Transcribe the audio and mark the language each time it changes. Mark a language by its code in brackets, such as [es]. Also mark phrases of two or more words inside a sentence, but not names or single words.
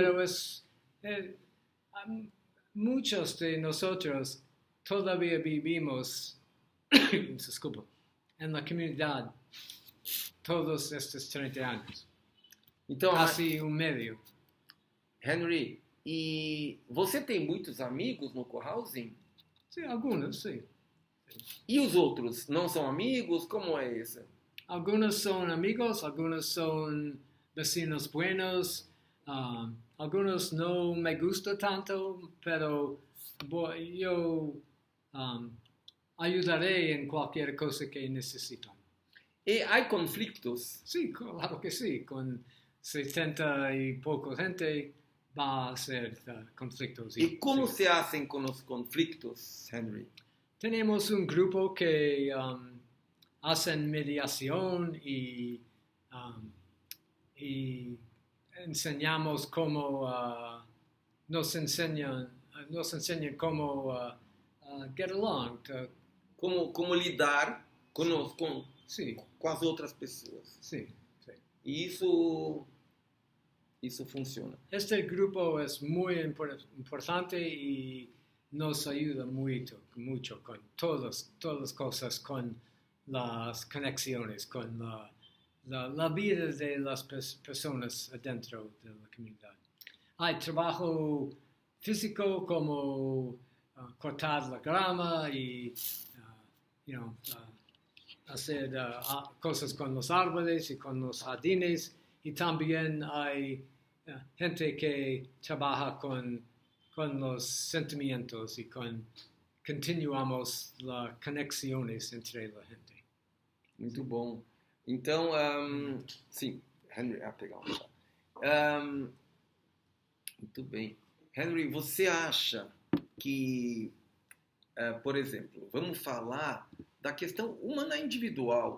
[es] Pero muchos de nosotros todavía vivimos disculpa, en la comunidad todos estos 30 años. [pt] então, [es] Casi un medio. [pt] Henry, e você tem muitos amigos no cohousing? [es] Sí, algunos, sí. [pt] E os outros não são amigos? Como é isso? [es] Algunos son amigos, algunos son vecinos buenos, algunos no me gusta tanto, pero yo ayudaré en cualquier cosa que necesitan. [pt] E há conflitos? [es] Sí, claro que sí, con 70 y poco gente va a ser conflictos. [pt] E como [es] sí. se hacen [pt] com os conflitos, Henry? [es] Tenemos un grupo que hacen mediación y enseñamos cómo nos enseñan cómo [en] get along. [pt] Como lidar com [es] Sí, [pt] as outras pessoas. [es] sí. [pt] E isso funciona. [es] Este grupo es muy importante y nos ayuda mucho con todas las cosas, con las conexiones, con la vida de las personas adentro de la comunidad. Hay trabajo físico como cortar la grama y hacer cosas con los árboles y con los jardines, y también hay gente que trabaja con los sentimientos y continuamos las conexiones entre la gente. [pt] Muito bom. Então, sim, Henry, pegar Muito bem. Henry, você acha que, por exemplo, vamos falar da questão humana individual.